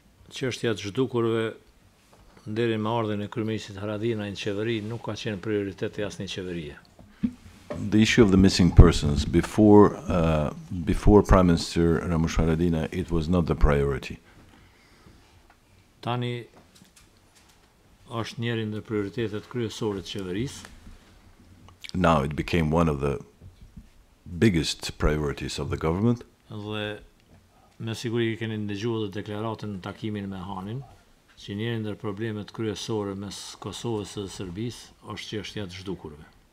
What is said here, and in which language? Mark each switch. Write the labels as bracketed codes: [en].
[sq] Çështja e zhdukurve deri me ardhen e kryeministit Haradinaj në qeveri nuk ka qenë prioritet e asnjë qeverie. [en] The issue of the missing persons before Prime Minister Ramush Haradinaj, it was not the priority. [sq] Tani është njëri ndër prioritetet kryesore të qeverisë. [en] Now it became one of the biggest priorities of the government. [sq] Dhe me siguri keni ndëgjuar dhe deklaratën në takimin me Hanin, që njëri ndër problemet kryesore mes Kosovës dhe Serbisë është çështja e zhdukurve.